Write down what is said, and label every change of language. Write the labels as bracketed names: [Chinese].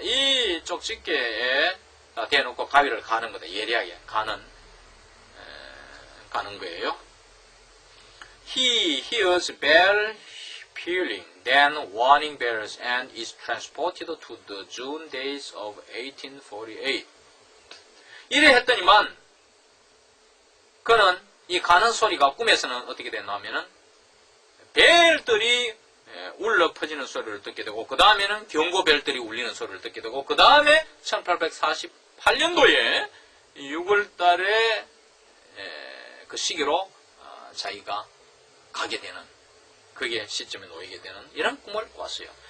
[Korean] 이 쪽집게에 대놓고 가위를 가는 거다. 예리하게 가는 거예요. [English] He hears bell pealing, then warning bells, and is transported to the June days of 1848. [Korean] 이래 했더니만 그는 이 가는 소리가 꿈에서는 어떻게 됐나 하면은 벨들이 울려 퍼지는 소리를 듣게 되고 그 다음에는 경고벨들이 울리는 소리를 듣게 되고 그 다음에 1848년도에 6월달에 그 시기로 자기가 가게 되는 그게 시점에 놓이게 되는 이런 꿈을 꿨어요.